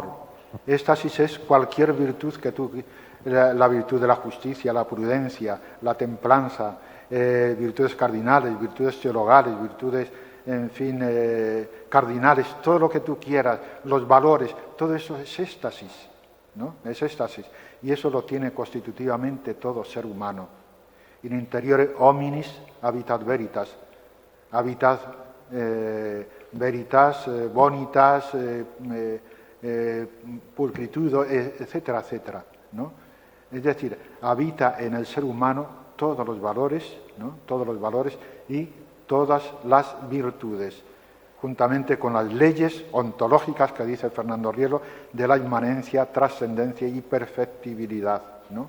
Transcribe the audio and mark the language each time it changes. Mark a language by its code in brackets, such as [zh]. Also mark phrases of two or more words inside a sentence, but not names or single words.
[es] Éxtasis es cualquier virtud la virtud de la justicia, la prudencia, la templanza, virtudes cardinales, virtudes teologales, virtudes, en fin, cardinales, todo lo que tú quieras, los valores, todo eso es éxtasis, ¿no? Es éxtasis. Y eso lo tiene constitutivamente todo ser humano. [la] In interiore hominis habitat veritas, habitat veritas, bonitas, pulcritudo, [es] etcétera, etcétera, ¿no? Es decir, habita en el ser humano todos los valores, ¿no? Todos los valores y todas las virtudes, juntamente con las leyes ontológicas que dice Fernando Rielo de la inmanencia, trascendencia y perfectibilidad, ¿no?